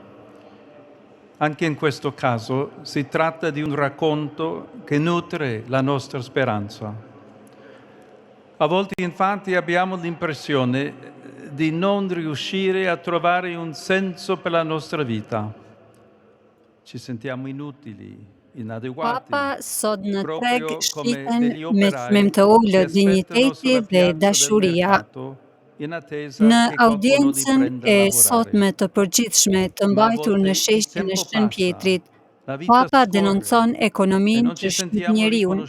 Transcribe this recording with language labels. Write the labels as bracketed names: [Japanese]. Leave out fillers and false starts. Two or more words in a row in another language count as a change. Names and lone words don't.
[Italian] Anche in questo caso si tratta di un racconto che nutre la nostra speranza. A volte infatti abbiamo l'impressione di non riuscire a trovare un senso per la nostra vita. Ci sentiamo inutili. [Albanian] Papa sot në treg shiten me çmim të ulët dinjiteti dhe dashuria. Në audiencën e sotme të përgjithshme të mbajtur në sheshin e Shën Pjetrit, Papa denoncon ekonominë që shtyp njeriun.